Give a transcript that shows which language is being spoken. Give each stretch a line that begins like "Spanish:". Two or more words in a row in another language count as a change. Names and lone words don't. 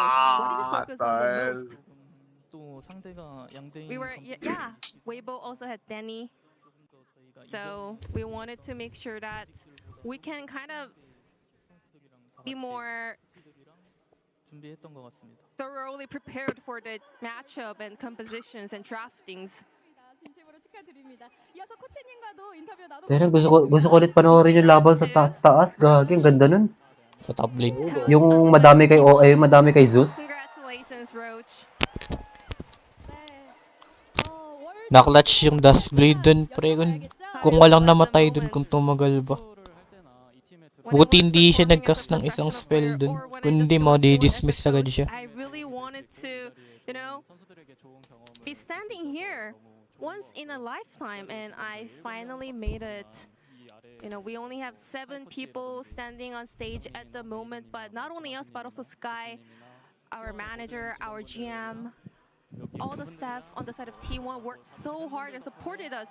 English: What did you focus on the most? We were, yeah, Weibo also had Danny. So we wanted to make sure that we can kind of be more thoroughly prepared for the matchup and compositions and draftings.
Korean: 진심으로 축하드립니다. 이어서 코치님과도 인터뷰
Filipino: Teka, gusto ko ulit panoorin yung laban sa taas. Gagi, ang ganda nun. Sa top lane. Yung madami kay OA, madami kay Zeus.
English: Congratulations, Roach.
Filipino: Naklatch yung Duskblade dun, pre. Kung walang namatay dun, kung tumagal ba. Buti hindi siya nag-cast ng isang spell dun. Kundi mo, di-dismiss agad siya.
English: I really wanted to, you know, be standing here once in a lifetime, and I finally made it. You know, we only have 7 people standing on stage at the moment, but not only us, but also Sky, our manager, our GM, all the staff on the side of T1 worked so hard and supported us.